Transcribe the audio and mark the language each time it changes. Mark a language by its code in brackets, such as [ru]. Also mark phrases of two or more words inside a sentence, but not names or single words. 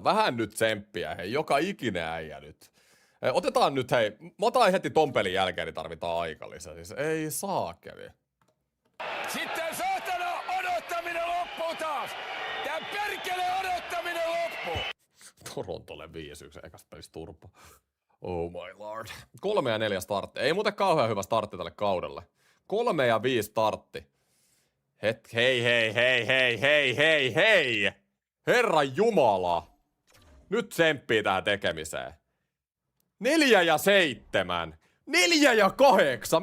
[fi] Vähän nyt tsemppiä, hei, joka ikinen äijä nyt. Otetaan nyt, hei, mä otan heti ton pelin jälkeen, niin tarvitaan aikalisä. Siis ei saakeli. Sitten saatana odottaminen loppuu taas! Tää perkele odottaminen loppuu! Torontolle 5-1 ekasta pelistä turpa. [en] Oh my lord. [fi] 3 ja 4 startti. Ei muuten kauhean hyvä startti tälle kaudelle. 3 ja 5 startti. Hei. Herran Jumala. Nyt tsemppii tähän tekemiseen. 4 ja 7. 4 ja 8.